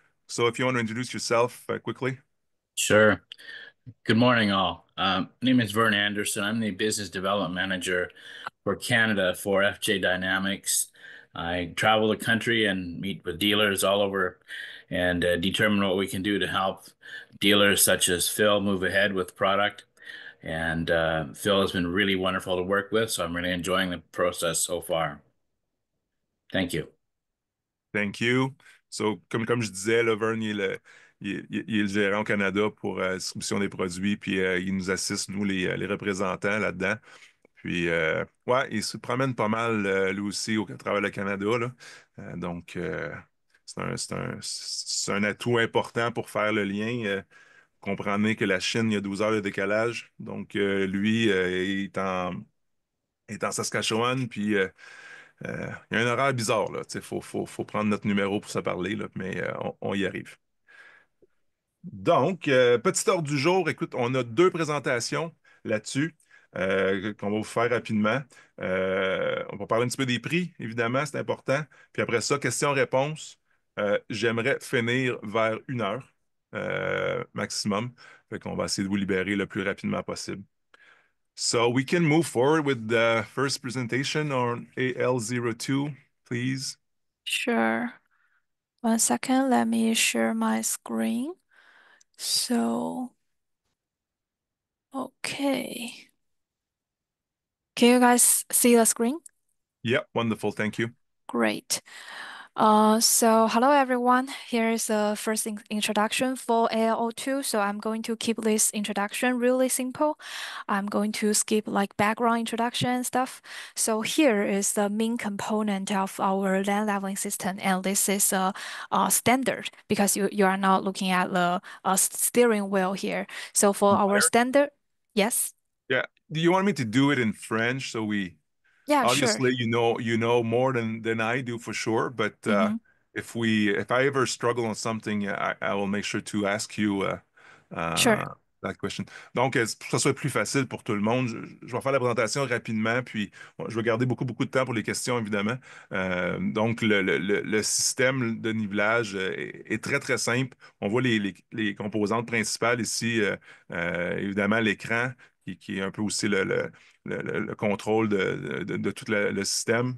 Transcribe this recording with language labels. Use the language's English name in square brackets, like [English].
[English] So if you want to introduce yourself quickly. Sure. Good morning, all. My name is Vern Anderson. I'm the business development manager for Canada for FJ Dynamics. I travel the country and meet with dealers all over and determine what we can do to help dealers such as Phil move ahead with product. And Phil has been really wonderful to work with, so I'm really enjoying the process so far. Thank you. Thank you. [French] So, comme je disais, là, Vern, il est le gérant au Canada pour la distribution des produits, puis il nous assiste, nous, les représentants là-dedans. Puis, ouais, il se promène pas mal, lui aussi, au travers le Canada, là. Donc, c'est un atout important pour faire le lien. Comprenez que la Chine, il y a 12 heures de décalage. Donc, lui, est en Saskatchewan, puis il y a un horaire bizarre, là. Tu sais, faut prendre notre numéro pour se parler, là, mais on y arrive. Donc, petit ordre du jour, écoute, on a deux présentations là-dessus qu'on va vous faire rapidement. On va parler un petit peu des prix, évidemment, c'est important. Puis après ça, questions-réponses. J'aimerais finir vers 1 heure maximum. Fait qu'on va essayer de vous libérer le plus rapidement possible. [English] So we can move forward with the first presentation on AL02, please. Sure. 1 second, let me share my screen. So, okay. Can you guys see the screen? Yep, wonderful, thank you. Great. So hello everyone. Here is the first introduction for AL02. So I'm going to keep this introduction really simple. I'm going to skip like background introduction and stuff. So here is the main component of our land leveling system, and this is a standard because you are not looking at the steering wheel here. So for our standard, yes. Yeah. Do you want me to do it in French so we Yeah, sure. obviously you know more than I do for sure, but Mm-hmm. if I ever struggle on something, I will make sure to ask you Sure. that question. [French] Donc, pour que ça soit plus facile pour tout le monde, je vais faire la présentation rapidement, puis bon, je vais garder beaucoup de temps pour les questions, évidemment. Donc, le système de nivelage est très simple. On voit les composantes principales ici, évidemment, l'écran, qui est un peu aussi le contrôle de tout le système.